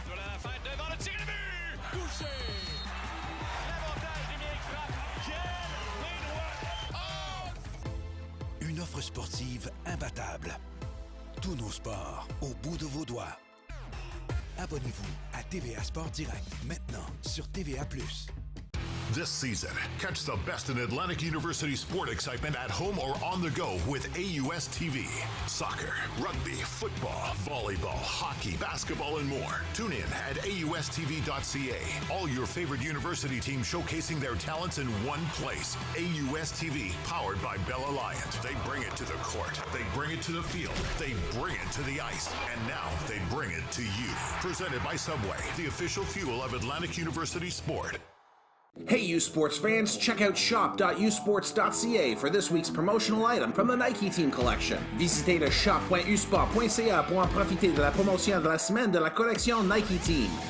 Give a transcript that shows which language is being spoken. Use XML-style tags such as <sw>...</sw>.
<fr>Sur la fête devant le tir de but. Touché. L'avantage numérique frappe. Quel main droite. Oh! Une offre sportive imbattable. Tous nos sports au bout de vos doigts. Abonnez-vous à TVA Sport Direct maintenant sur TVA+.</fr> <en>This season, catch the best in Atlantic University sport excitement at home or on the go with AUS TV. Soccer, rugby, football, volleyball, hockey, basketball, and more. Tune in at AUSTV.ca. All your favorite university teams showcasing their talents in one place. AUS TV, powered by Bell Alliant. They bring it to the court. They bring it to the field. They bring it to the ice. And now they bring it to you. Presented by Subway, the official fuel of Atlantic University sport. Hey U Sports fans, check out shop.usports.ca for this week's promotional item from the Nike Team Collection.</en> <fr>Visitez le shop.usport.ca pour en profiter de la promotion de la semaine de la collection Nike Team.</fr>